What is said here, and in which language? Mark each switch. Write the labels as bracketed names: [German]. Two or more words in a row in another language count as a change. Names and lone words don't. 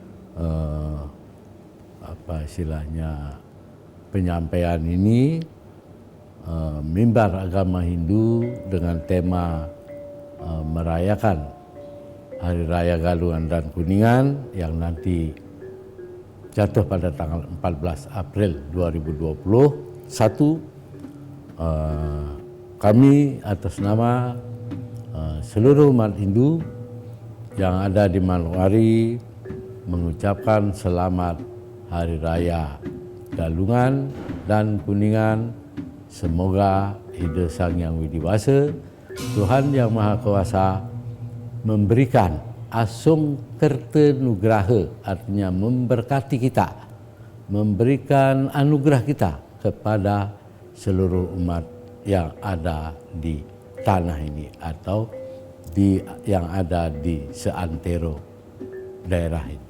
[Indonesian] penyampaian ini, mimbar agama Hindu dengan tema merayakan Hari Raya Galungan dan Kuningan yang nanti jatuh pada tanggal 14 April 2021. Kami atas nama seluruh umat Hindu yang ada di Manokwari mengucapkan selamat Hari Raya Galungan dan Kuningan. Semoga Ida Sang Yang Widi Wasa, Tuhan Yang Maha Kuasa, memberikan asung kertenugraha, artinya memberkati kita, memberikan anugerah kita kepada seluruh umat yang ada di tanah ini atau yang ada di seantero daerah ini.